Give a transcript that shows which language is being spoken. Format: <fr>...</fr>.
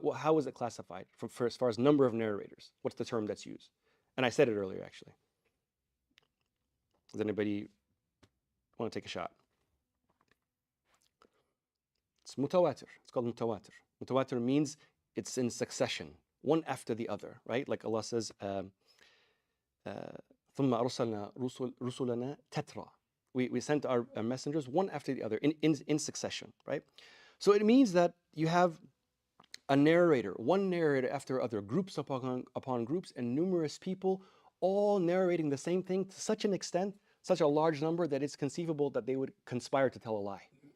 <en>How is it classified as far as number of narrators? What's the term that's used? And I said it earlier, actually. Does anybody want to take a shot? It's mutawatir. It's called mutawatir. Mutawatir means it's in succession, one after the other, right? Like Allah says,</en> <ar>ثُمَّ أَرْسَلْنَا رُسُلَنَا تَتْرَى.</ar> <en>We sent our messengers one after the other in succession, right? So it means that you have a narrator, one narrator after other, groups upon groups, and numerous people all narrating the same thing to such an extent, such a large number, that it's conceivable that they would conspire to tell a lie.</en>